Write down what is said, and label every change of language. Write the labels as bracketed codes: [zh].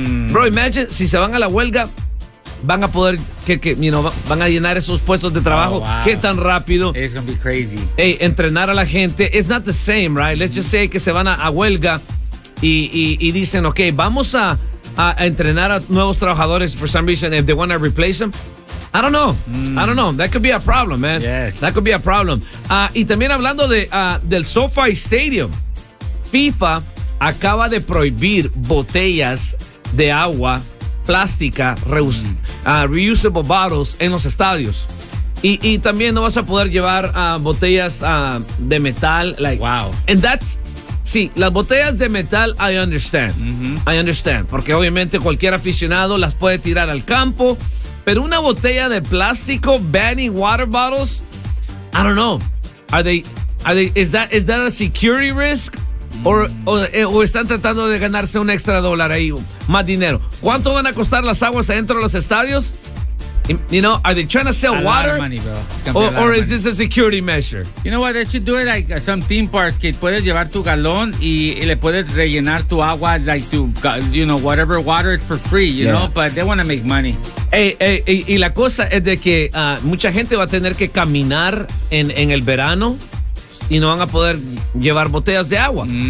[es] Bro, imagine si se van a la huelga, van a poder van a llenar esos puestos de trabajo. [en] Oh, wow. [es] Qué tan rápido. [en] It's gonna be crazy. Hey, [es] entrenar a la gente. [en] It's not the same, right? Let's just say [es] que se van a huelga y dicen, ok, vamos a entrenar a nuevos trabajadores. [en] For some reason, if they want to replace them, I don't know. That could be a problem, man. Yes. That could be a problem. [es] Y también hablando del SoFi Stadium, FIFA acaba de prohibir botellas de agua plástica, [en] reusable bottles, [es] en los estadios. Y también no vas a poder llevar botellas de metal. [en] Like, wow. And that's... [es] Sí, las botellas de metal, [en] I understand. Mm-hmm. I understand. [es] Porque obviamente cualquier aficionado las puede tirar al campo. Pero una botella de plástico, [en] banning water bottles, I don't know. Is that a security risk? [es] O están tratando de ganarse un extra dólar ahí, más dinero. ¿Cuánto van a costar las aguas adentro de los estadios? [en] You know, are they trying to sell a water? Lot of money, bro. Or is this a security measure? You know what? They should do it like some theme parks. [es] Que puedes llevar tu galón y le puedes rellenar tu agua, [en] like to, you know, whatever water is for free, you know? But they want to make money. [es] Y la cosa es de que mucha gente va a tener que caminar en el verano y no van a poder llevar botellas de agua.